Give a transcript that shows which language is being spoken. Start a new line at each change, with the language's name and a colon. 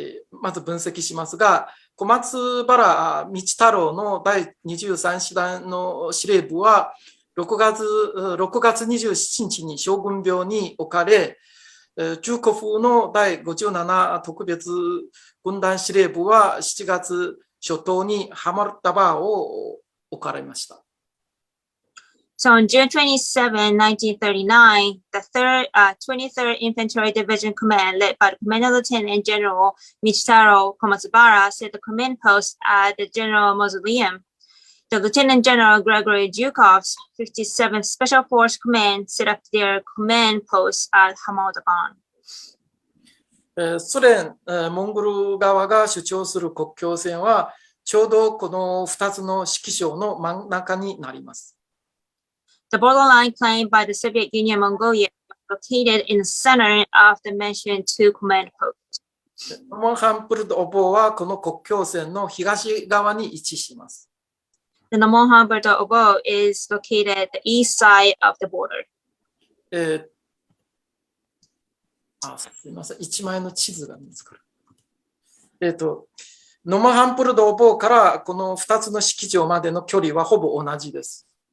Japanese: まず分析しますが、小松原道太郎の第23師団の司令部は6月27日に将軍廟に置かれ、中古風の第57特別軍団司令部は7月初頭にハマルタバーを置かれました。
English: So on June 27, 1939, the 23rd Infantry Division Command, led by the Commanding Lieutenant General Michitaro Komatsubara, set the command post at the General Mausoleum. The Lieutenant General Gregory Zhukov's 57th Special Force Command set up their command post at Hamaldaban.
Japanese: ソ連、モンゴル側が主張する国境線はちょうどこの2つの指揮所の真ん中になります。
English: The borderline claimed by the Soviet Union Mongolia was located in the center of the mentioned two command posts.
Japanese: ノモンハンプルドオボはこの国境線の東側に位置します。
English: The Nomonhan Obo is located at the east side of the border.
Japanese: すみません、一枚の地図が見つかる。ノモハンプルドボからこの2つの式場までの距離はほぼ同じです。